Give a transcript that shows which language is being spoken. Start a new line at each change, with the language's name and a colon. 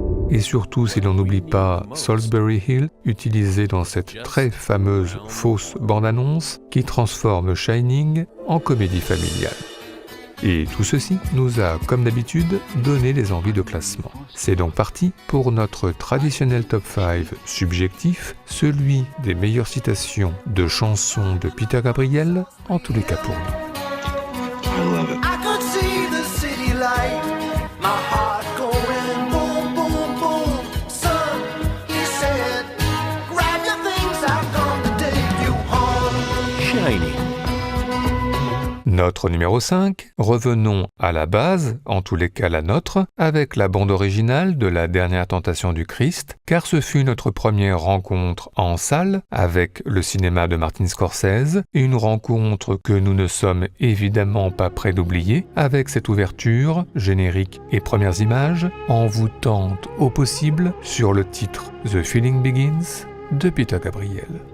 French: Et surtout si l'on n'oublie pas Salisbury Hill, utilisé dans cette très fameuse fausse bande-annonce qui transforme Shining en comédie familiale. Et tout ceci nous a, comme d'habitude, donné des envies de classement. C'est donc parti pour notre traditionnel top 5 subjectif, celui des meilleures citations de chansons de Peter Gabriel, en tous les cas pour nous.
English: I could see the city light, my heart going boom, boom, boom. Son, he said, grab your things, I've come to take you home. Shiny.
French: Notre numéro 5, revenons à la base, en tous les cas la nôtre, avec la bande originale de La Dernière Tentation du Christ, car ce fut notre première rencontre en salle avec le cinéma de Martin Scorsese, et une rencontre que nous ne sommes évidemment pas prêts d'oublier, avec cette ouverture, générique et premières images, envoûtante au possible sur le titre The Feeling Begins de Peter Gabriel.